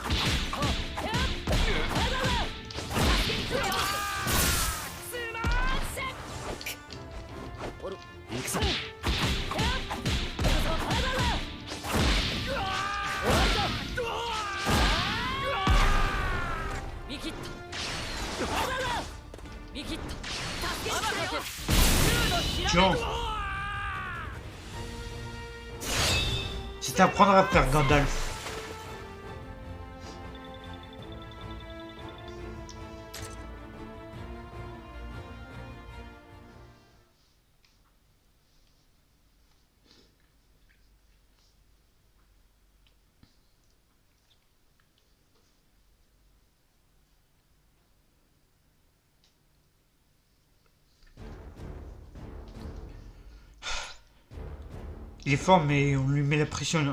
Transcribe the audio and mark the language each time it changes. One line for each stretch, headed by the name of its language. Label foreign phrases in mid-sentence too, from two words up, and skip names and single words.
Japanese: 行くぞ。見切った見切った助けに来たよ。
French: tiens! C'est à apprendre à faire Gandalf. Il est fort, mais on lui met la pression.